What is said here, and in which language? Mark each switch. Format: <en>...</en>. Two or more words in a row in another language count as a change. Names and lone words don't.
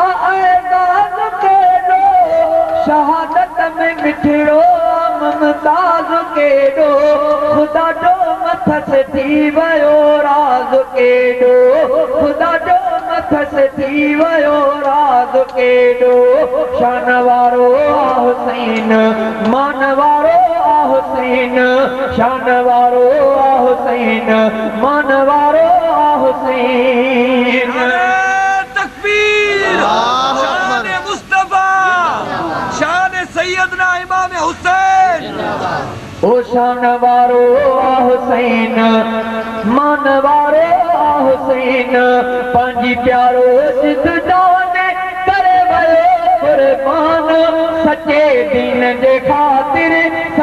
<sd>اعزاز ڪيڏو، شهادت ۾ مٺڙو ممتاز ڪيڏو، خدا جو مٿس ٿي ويو راز ڪيڏو، خدا جو مٿس ٿي ويو راز ڪيڏو. شان وارو آه حسين، مان وارو آه حسين، شان وارو آه حسين، مان وارو آه حسين.</sd> <ur>تکبیر!</ur> <ar>اللہ اکبر!</ar> <ur>شان مصطفیٰ! شان سیدنا امام حسین!</ur> <sd>او شان وارو آ حسين، مان وارو آ حسين، پنهنجي پيارو جت جان ڪري ويو قربان، سچي دين جي خاطر</sd>